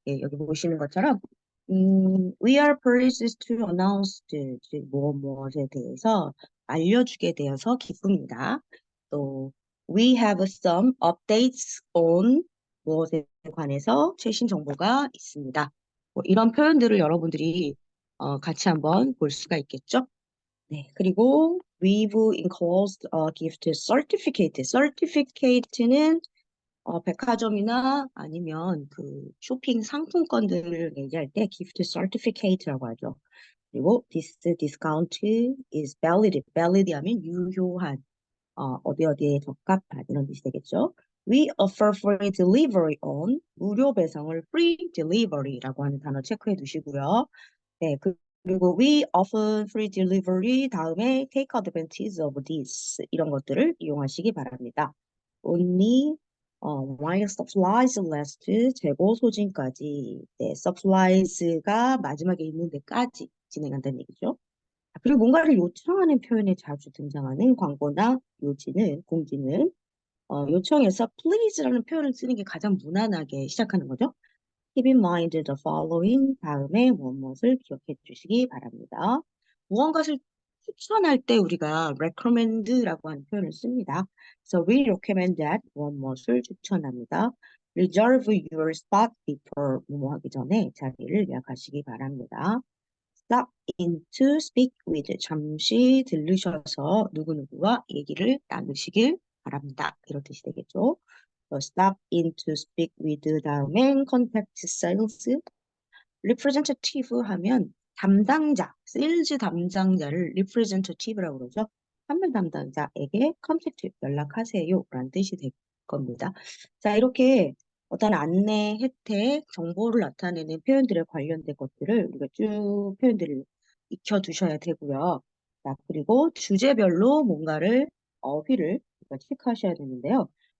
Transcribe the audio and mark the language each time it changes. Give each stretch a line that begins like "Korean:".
Korean: 예, 여기 보시는 것처럼
English: We are pleased to announce
Korean: 즉 무엇에 대해서 알려주게 되어서 기쁩니다. 또
English: We have some updates on
Korean: 무엇에 관해서 최신 정보가 있습니다. 뭐 이런 표현들을 여러분들이 같이 한번 볼 수가 있겠죠? 네, 그리고
English: we've enclosed a gift certificate.
Korean: certificate는 백화점이나 아니면 그 쇼핑 상품권들을 얘기할 때 gift certificate라고 하죠. 그리고
English: this discount is valid.
Korean: valid 하면 유효한, 어디에 적합한 이런 뜻이 되겠죠.
English: We offer free delivery on
Korean: 무료 배송을
English: free delivery라고
Korean: 하는 단어 체크해 두시고요. 네, 그리고
English: we often free delivery 다음에 take advantage of this
Korean: 이런 것들을 이용하시기 바랍니다.
English: only while supplies last
Korean: 재고 소진까지 네, supplies가 마지막에 있는 데까지 진행한다는 얘기죠. 그리고 뭔가를 요청하는 표현에 자주 등장하는 광고나 공지는 요청해서 please라는 표현을 쓰는 게 가장 무난하게 시작하는 거죠.
English: Keep in mind the following
Korean: 다음에 무엇을 기억해 주시기 바랍니다. 무언가를 추천할 때 우리가 recommend라고 하는 표현을 씁니다.
English: So we recommend that
Korean: 무엇을 추천합니다.
English: Reserve your spot before
Korean: 무엇 하기 전에 자리를 예약하시기 바랍니다.
English: Stop in to speak with
Korean: 잠시 들르셔서 누구누구와 얘기를 나누시길 바랍니다. 이런 뜻이 되겠죠. stop in to speak with 다음엔 contact sales representative 하면 담당자, 세일즈 담당자를 representative라고 그러죠. 판매 담당자에게 contact 연락하세요 라는 뜻이 될 겁니다. 자, 이렇게 어떤 안내, 혜택, 정보를 나타내는 표현들에 관련된 것들을 우리가 쭉 표현들을 익혀두셔야 되고요. 자, 그리고 주제별로 뭔가를 어휘를 우리가 체크하셔야 되는데요.